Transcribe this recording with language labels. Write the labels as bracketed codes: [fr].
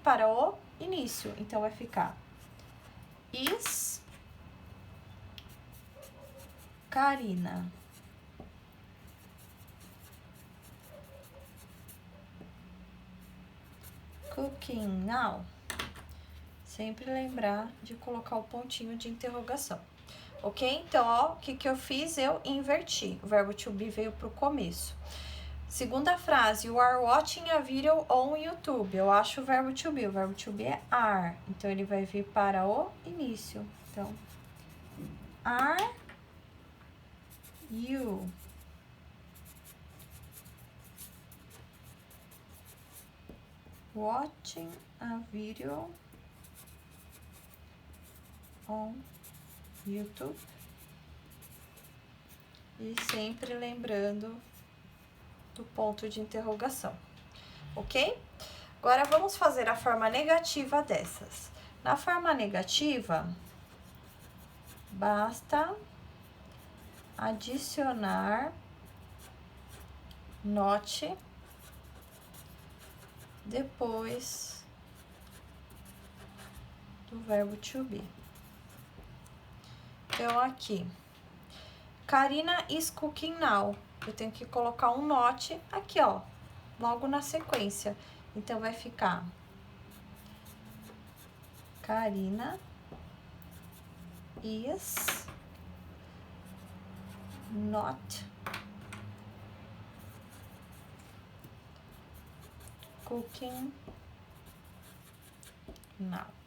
[pt] Para o início. Então, vai ficar [en] is Karina cooking now. [pt] Sempre lembrar de colocar o pontinho de interrogação. Ok? Então, ó, o que eu fiz? Eu inverti. O verbo to be veio pro começo. [en] Segunda frase, you are watching a video on YouTube. [pt] Eu acho o verbo to be. O verbo to be é are. Então, ele vai vir para o início. Então, [en] are you watching a video on YouTube? [pt] E sempre lembrando do ponto de interrogação, ok? Agora, vamos fazer a forma negativa dessas. Na forma negativa, basta adicionar not depois do verbo to be. Então, aqui, [en] Karina is cooking now. [pt] Eu tenho que colocar um not aqui, ó, logo na sequência. Então, vai ficar [en] Karina is not cooking now.